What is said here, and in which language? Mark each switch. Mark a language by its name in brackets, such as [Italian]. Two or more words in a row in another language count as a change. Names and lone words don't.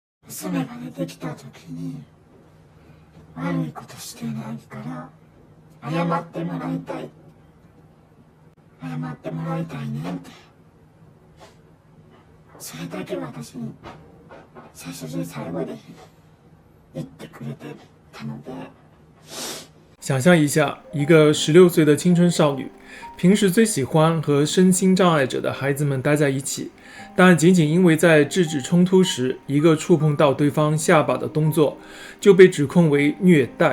[Japanese] 娘が出てきた時に悪いことしてないから謝ってもらいたいねんって、それだけ私に最初で最後で言ってくれてたので。 [Chinese] 想象一下，一个16岁的青春少女，平时最喜欢和身心障碍者的孩子们待在一起，但仅仅因为在制止冲突时一个触碰到对方下巴的动作，就被指控为虐待。